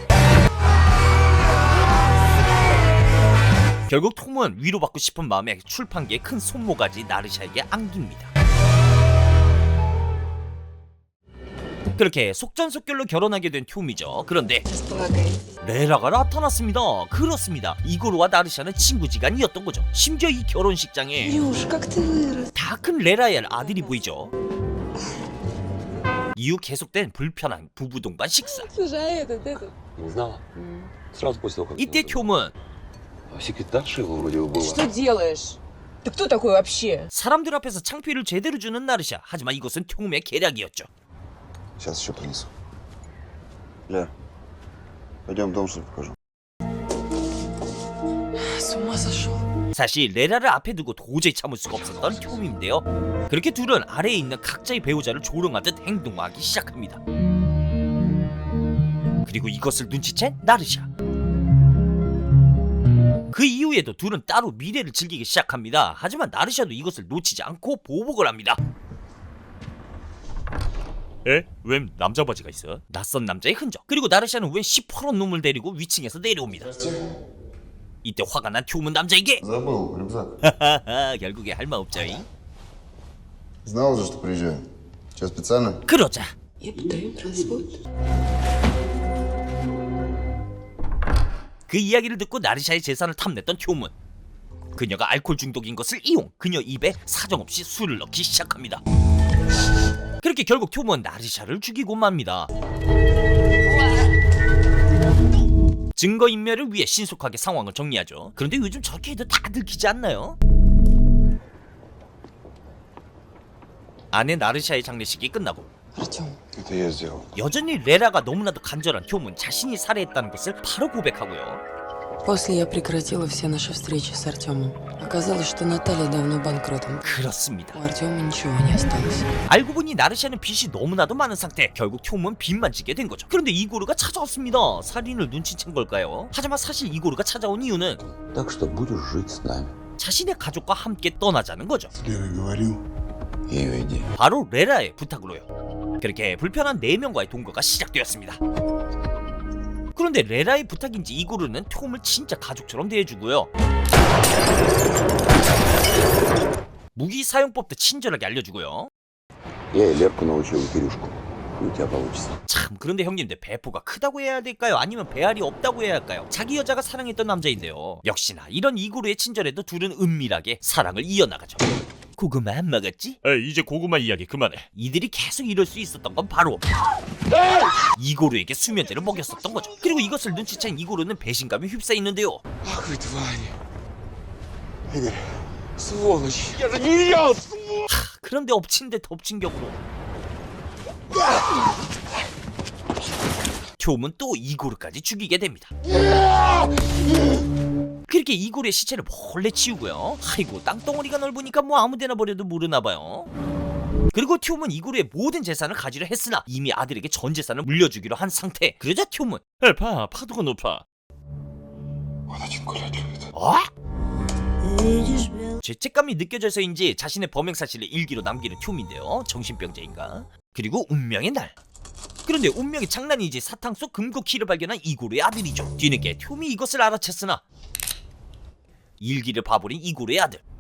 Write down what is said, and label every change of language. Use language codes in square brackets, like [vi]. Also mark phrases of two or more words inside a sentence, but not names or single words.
[ko] 결국 톰은 위로받고 싶은 마음에 출판기에 큰 손모가지 나르샤에게 안깁니다. 그렇게 속전속결로 결혼하게 된 톰이죠. 그런데 레라가 나타났습니다. 그렇습니다. 이고르와 나르샤는 친구지간이었던 거죠. 심지어 이 결혼식장에 [ru] Илюш, как ты вырос. [ko] 다 큰 레라의 아들이 보이죠. 이후 계속된 불편한 부부 동반 식사. [ru] Слушай, а этот. Не знала. Сразу после того, как... [ko] 이때 톰은 [ru] Секретарша его вроде бы была. Что делаешь? Ты кто такой вообще? [ko] 사람들 앞에서 창피를 제대로 주는 나르샤. 하지만 이것은 톰의 계략이었죠. [ru] Сейчас еще принесу. Ля, пойдем в дом, что ли, покажу. С ума сошел. [ko] 사실 레라를 앞에 두고 도저히 참을 수가 없었던 톰인데요. 그렇게 둘은 아래에 있는 각자의 배우자를 조롱하듯 행동하기 시작합니다. 그리고 이것을 눈치챈 나르샤. 그 이후에도 둘은 따로 미래를 즐기기 시작합니다. 하지만 나르샤도 이것을 놓치지 않고 보복을 합니다. 에? 웬 남자 바지가 있어? 낯선 남자의 흔적. 그리고 나르샤는 웬 시퍼런 놈을 데리고 위층에서 내려옵니다. 이때 화가 난 톰은 남자에게 [ru] Забыл, рюкзак. [ko] 하하하 결국에 할 말 없죠. [ru] Знал же, что приезжаю. Че, специально? [ko] 그러자 [ru] Я подаю развод. [ko] 그 이야기를 듣고 나르샤의 재산을 탐냈던 톰은 그녀가 알코올 중독인 것을 이용 그녀 입에 사정없이 술을 넣기 시작합니다. 그렇게 결국 톰은 나르샤를 죽이고 맙니다. 증거인멸을 위해 신속하게 상황을 정리하죠. 그런데 요즘 저렇게 해도 다 들키지 않나요? 아내 나르샤의 장례식이 끝나고 [ru] Артем, Это я сделал. [ko] 여전히 레라가 너무나도 간절한 톰은 자신이 살해했다는 것을 바로 고백하고요. [ru] После я прекратила все наши встречи с Артемом. Оказалось, что Наталья давно банкротом. [ko] 그렇습니다. [ru] У Артема ничего не осталось. [ko] 알고 보니 나르샤는 빚이 너무나도 많은 상태. 결국 톰은 빚만 지게 된 거죠. 그런데 이고르가 찾아왔습니다. 살인을 눈치챈 걸까요? 하지만 사실 이고르가 찾아온 이유는 [ru] Так что будешь жить с нами. [ko] 자신의 가족과 함께 떠나자는 거죠. [ru] С Лерой говорил. Ее идея. [ko] 바로 레라의 부탁으로요. 그렇게 불편한 4명과의 동거가 시작되었습니다. 그런데 레라의 부탁인지 이고르는 톰을 진짜 가족처럼 대해주고요. 무기 사용법도 친절하게 알려주고요. [ru] Я и Лерку научил Кирюшку. И у тебя получится. [ko] 참 그런데 형님들 배포가 크다고 해야 될까요? 아니면 배알이 없다고 해야 할까요? 자기 여자가 사랑했던 남자인데요. 역시나 이런 이고르의 친절에도 둘은 은밀하게 사랑을 이어나가죠. 고구마 안 먹었지? 에, 이제 고구마 이야기 그만해. 이들이 계속 이럴 수 있었던 건 바로 이고르에게 수면제를 먹였었던 거죠. 그리고 이것을 눈치챈 이고르는 배신감에 휩싸이는데요. [ru] Ах вы твари. Игорь, сволочь. Я же не ел, [ko] 그런데 엎친 데 덮친 격으로 톰은 또 이고르까지 죽이게 됩니다. 그렇게 이고르의 시체를 몰래 치우고요. 아이고 땅덩어리가 넓으니까 뭐 아무데나 버려도 모르나봐요. 그리고 톰은 이고르의 모든 재산을 가지려 했으나 이미 아들에게 전 재산을 물려주기로 한 상태. 그러자 톰은 에, 봐, 파도가 높아. [ru] Он очень гулять любит. [ko] 어? 죄책감이 느껴져서인지 자신의 범행 사실을 일기로 남기는 톰인데요. 정신병자인가? 그리고 운명의 날. 그런데 운명의 장난이지 사탕 속 금고 키를 발견한 이고르의 아들이죠. 뒤늦게 톰이 이것을 알아챘으나 일기를 봐버린 이고르의 아들.